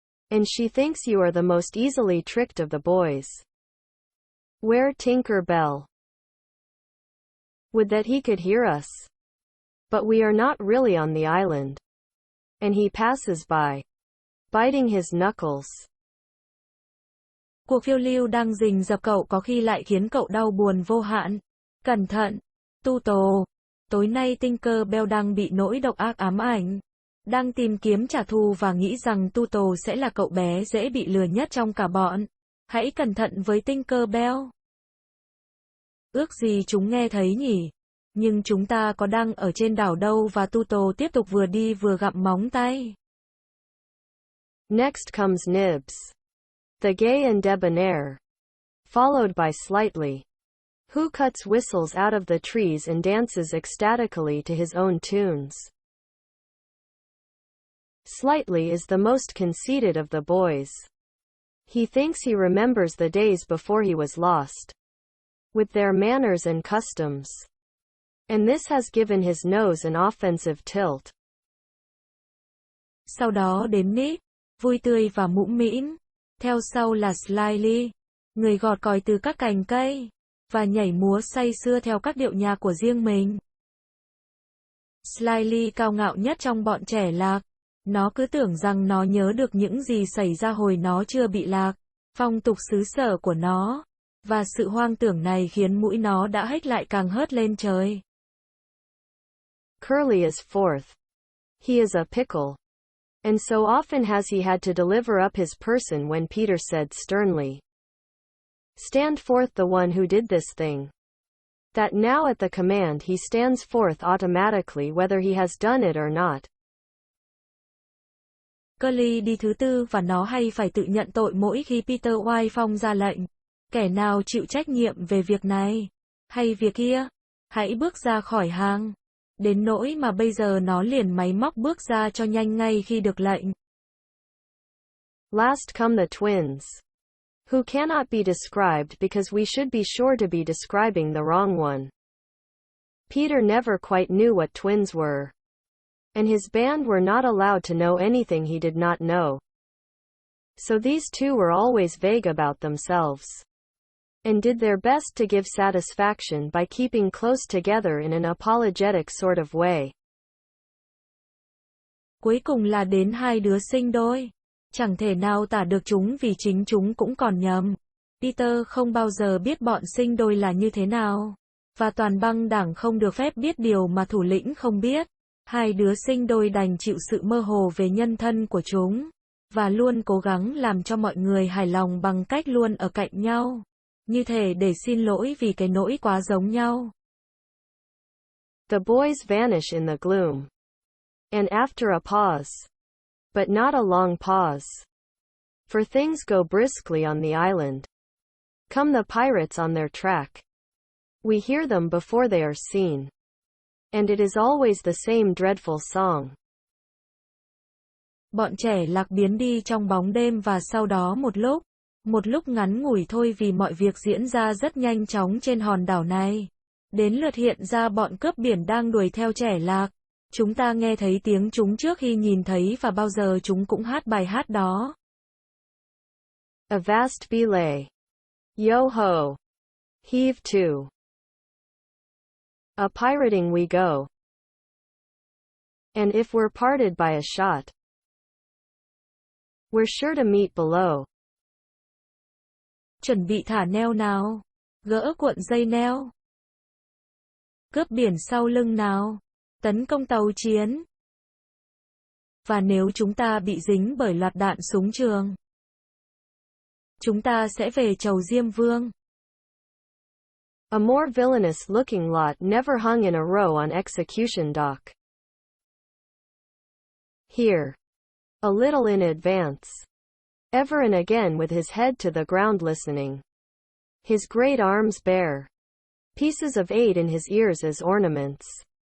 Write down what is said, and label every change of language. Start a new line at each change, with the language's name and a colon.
English: And she thinks you are the most easily tricked of the boys. Where Tinker Bell? Would that he could hear us. But we are not really on the island. And he passes by, biting his knuckles.
Vietnamese: Cuộc phiêu lưu đang rình rập cậu có khi lại khiến cậu đau buồn vô hạn. Cẩn thận, Tu Tồ. Tối nay Tinker Bell đang bị nỗi độc ác ám ảnh. Đang tìm kiếm trả thù và nghĩ rằng Tu Tồ sẽ là cậu bé dễ bị lừa nhất trong cả bọn. Hãy cẩn thận với Tinker Bell. Ước gì chúng nghe thấy nhỉ? Nhưng chúng ta có đang ở trên đảo đâu và Tu Tồ tiếp tục vừa đi vừa gặm móng tay.
English: Next comes Nibs, the gay and debonair, followed by Slightly, who cuts whistles out of the trees and dances ecstatically to his own tunes. Slightly is the most conceited of the boys. He thinks he remembers the days before he was lost, with their manners and customs. And this has given his nose an offensive tilt.
Vietnamese: Sau đó đến Nip, vui tươi và mũm mĩm. Theo sau là Slightly, người gọt còi từ các cành cây, và nhảy múa say sưa theo các điệu nhạc của riêng mình. Slightly cao ngạo nhất trong bọn trẻ lạc. Nó cứ tưởng rằng nó nhớ được những gì xảy ra hồi nó chưa bị lạc, phong tục xứ sở của nó. Và sự hoang tưởng này khiến mũi nó đã hếch lại càng hớt lên trời.
English: Curly is fourth. He is a pickle. And so often has he had to deliver up his person when Peter said sternly, "Stand forth the one who did this thing." That now at the command he stands forth automatically whether he has done it or not.
Vietnamese: Curly đi thứ tư và nó hay phải tự nhận tội mỗi khi Peter oai phong ra lệnh. Kẻ nào chịu trách nhiệm về việc này, hay việc kia, hãy bước ra khỏi hàng. Đến nỗi mà bây giờ nó liền máy móc bước ra cho nhanh ngay khi được lệnh.
English: Last come the twins, who cannot be described because we should be sure to be describing the wrong one. Peter never quite knew what twins were. And his band were not allowed to know anything he did not know. So these two were always vague about themselves. And did their best to give satisfaction by keeping close together in an apologetic sort of way.
Vietnamese: Cuối cùng là đến hai đứa sinh đôi. Chẳng thể nào tả được chúng vì chính chúng cũng còn nhầm. Peter không bao giờ biết bọn sinh đôi là như thế nào. Và toàn băng đảng không được phép biết điều mà thủ lĩnh không biết. Hai đứa sinh đôi đành chịu sự mơ hồ về nhân thân của chúng. Và luôn cố gắng làm cho mọi người hài lòng bằng cách luôn ở cạnh nhau. Như thể để xin lỗi vì cái nỗi quá giống nhau.
English: The boys vanish in the gloom. And after a pause, but not a long pause, for things go briskly on the island, come the pirates on their track. We hear them before they are seen. And it is always the same dreadful song.
Vietnamese: Bọn trẻ lạc biến đi trong bóng đêm và sau đó một lúc ngắn ngủi thôi vì mọi việc diễn ra rất nhanh chóng trên hòn đảo này. Đến lượt hiện ra bọn cướp biển đang đuổi theo trẻ lạc. Chúng ta nghe thấy tiếng chúng trước khi nhìn thấy và bao giờ chúng cũng hát bài hát đó.
English: Avast belay. Yo ho. Heave to. A pirating we go. And if we're parted by a shot, we're sure to meet below.
Vietnamese: Chuẩn bị thả neo nào. Gỡ cuộn dây neo. Cướp biển sau lưng nào. Tấn công tàu chiến. Và nếu chúng ta bị dính bởi loạt đạn súng trường, chúng ta sẽ về chầu Diêm Vương.
English: A more villainous looking lot never hung in a row on execution dock. Here. A little in advance. Ever and again with his head to the ground listening. His great arms bare. Pieces of 8 in his ears as ornaments.